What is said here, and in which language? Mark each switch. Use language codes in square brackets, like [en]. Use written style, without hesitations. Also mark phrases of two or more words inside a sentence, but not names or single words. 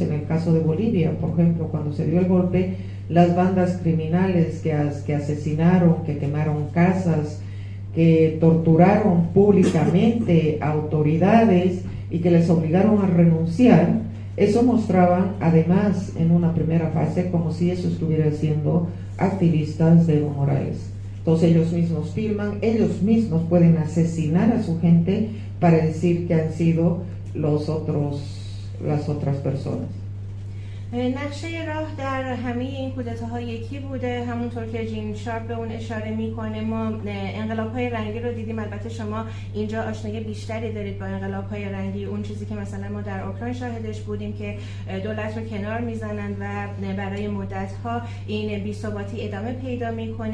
[es] En el caso de Bolivia, por ejemplo, cuando se dio el golpe, las bandas criminales que asesinaron, que quemaron casas, que torturaron públicamente a autoridades y que les obligaron a renunciar, eso mostraban además en una primera fase como si eso estuviera siendo activistas de Evo Morales. Entonces ellos mismos filman, ellos mismos pueden asesinar a su gente para decir que han sido las otras personas. [fa] نقشه راه در همه این کودتاها یکی بوده. همونطور که جین شارپ به اون اشاره میکنه، ما انقلاب‌های رنگی رو دیدیم. البته شما اینجا آشنایی بیشتری دارید با انقلاب‌های رنگی. اون چیزی که مثلا ما در اوکراین شاهدش بودیم که دولت رو کنار میزنن و برای مدت‌ها این بی‌ثباتی ادامه پیدا میکنه.